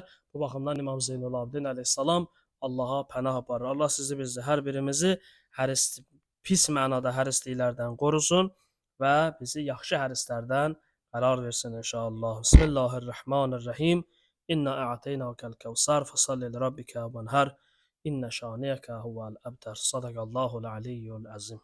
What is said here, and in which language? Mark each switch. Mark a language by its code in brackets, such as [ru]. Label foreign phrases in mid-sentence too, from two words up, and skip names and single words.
[az] Bu baxımdan İmam Zeynul Abidin əleyhissalam Allaha pənah aparır. Allah sizi bizi, hər birimizi pis mənada hərisliklərdən qorusun və bizi yaxşı hərislərdən qərar versin inşallah. [ar] بسم الله الرحمن الرحيم. إنا أعطيناك الكوثر فصل لربك وانحر. إن شانئك هو الأبتر صدق الله العلي العظيم.